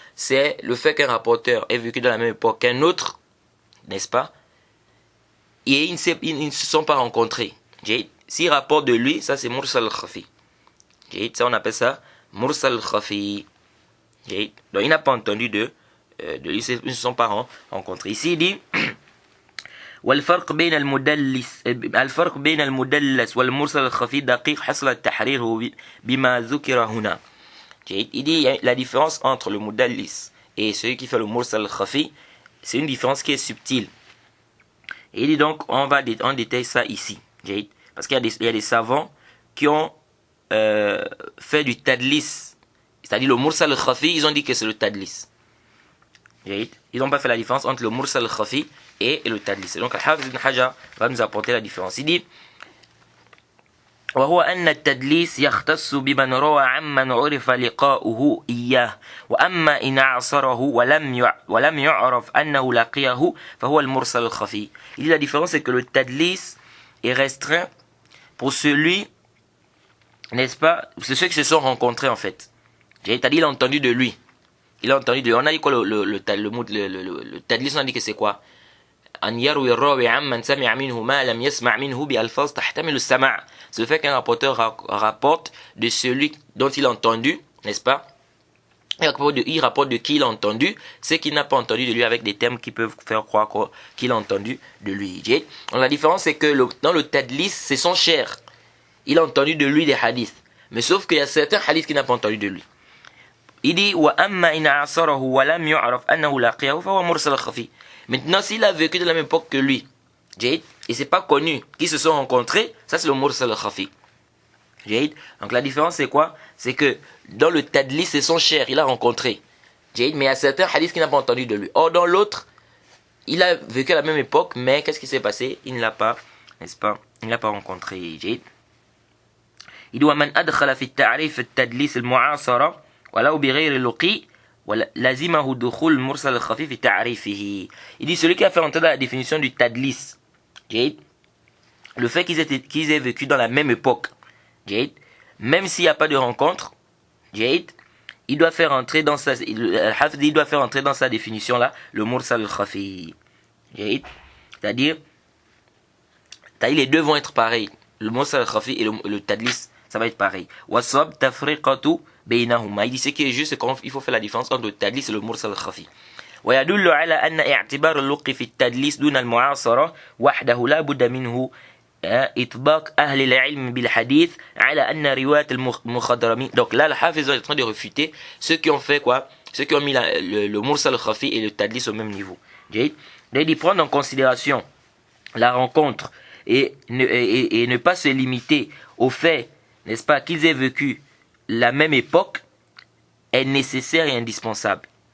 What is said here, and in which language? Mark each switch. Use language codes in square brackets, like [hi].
[fr] C'est le fait qu'un rapporteur ait vécu dans la même époque qu'un autre, n'est-ce pas? Et ils ne se sont pas rencontrés. S'il rapporte de lui, ça c'est Mursal al-Khafi. Ça on appelle ça Mursal al-Khafi. Donc il n'a pas entendu de lui, ils ne se sont pas rencontrés. Ici il dit [ar] والفرق بين المدلس والمرسل الخفي دقيق حصل التحرير بما ذكر هنا. [fr] Il dit la différence entre le mudallis et celui qui fait le Mursal al-Khafi, c'est une différence qui est subtile. Et il dit donc, on détaille ça ici. Parce qu'il y a des savants qui ont fait du tadlis. C'est-à-dire le Mursal al-Khafi, ils ont dit que c'est le tadlis. Ils n'ont pas fait la différence entre le Mursal al-Khafi et le tadlis. Et donc, Al-Hafiz ibn Hajar va nous apporter la différence. Il dit, [ar] وهو أن التدليس يختص بمن روى عمن عرف لقاؤه إياه وأما إن أعصره ولم يعرف أنه لقيه فهو المرسل الخفي. [fr] Il dit la différence c'est que le tadlis est restreint pour celui, n'est-ce pas, c'est ceux qui se sont rencontrés en fait. C'est-à-dire il a entendu de lui. Il a entendu de lui. On a dit quoi le tadlis, on a dit que c'est quoi? [ar] أن يروي الراوي عمن سمع منه ما لم يسمع منه بألفاظ تحتمل السماع. [fr] C'est le fait qu'un rapporteur rapporte de celui dont il a entendu, n'est-ce pas? Il rapporte de qui il a entendu, ce qu'il n'a pas entendu de lui avec des termes qui peuvent faire croire qu'il a entendu de lui. Donc la différence c'est que dans le tadlis, c'est son cher. Il a entendu de lui des hadiths. Mais sauf qu'il y a certains hadiths qu'il n'a pas entendu de lui. Il dit [ar] وَأَمَّا إِنْ عَصَرَهُ وَلَمْ يُعْرَفْ أَنَّهُ لَقِيَهُ فَهُوَ مُرْسَلٌ خَفِيٌّ. [fr] Maintenant, s'il a vécu de la même époque que lui, et c'est pas connu qu'ils se sont rencontrés, ça c'est le Mursal al-Khafi. Donc la différence c'est quoi? C'est que dans le tadlis, c'est son cher, il a rencontré. Mais il y a certains hadiths qu'il n'a pas entendu de lui. Or dans l'autre, il a vécu à la même époque, mais qu'est-ce qui s'est passé? Il ne l'a pas, n'est-ce pas? Il ne l'a pas rencontré. Il dit [ar] وَمَنْ أَدْخَلَ فِي التَّعْرِيفِ التَّدْلِيسِ الْمُعَاصَرَ وَلَوْ بِغَيْرِ لُقِي لَزِمَهُ دُخُولُ الْمُرْسَلِ الْخَفِي فِي تَعْرِيفِهِ. [fr] Il dit celui qui a fait entrer dans la définition du tadlis, le fait qu'ils aient vécu dans la même époque, même s'il n'y a pas de rencontre, il doit faire entrer dans sa définition là le Mursal al-Khafi. C'est-à-dire les deux vont être pareils. Le Mursal al-Khafi et le tadlis, ça va être pareil. [ar] Wasab tafriqatu baynahuma. [fr] Il dit ce qui est juste, c'est qu'il faut faire la différence entre le tadlis et le Mursal al-Khafi. [ar] ويدل على أن اعتبار اللقي في التدليس دون المعاصرة وحده لا بد منه إطباق أهل العلم بالحديث على أن رواية المخضرمين. [fr] Donc là, le Hafiz est en train de réfuter ceux qui ont fait quoi? Ceux qui ont mis le Mursal al-Khafi et le tadlis au même niveau. Il dit prendre en considération la rencontre et ne pas se limiter au fait n'est-ce pas, qu'ils aient vécu la même époque est nécessaire et indispensable.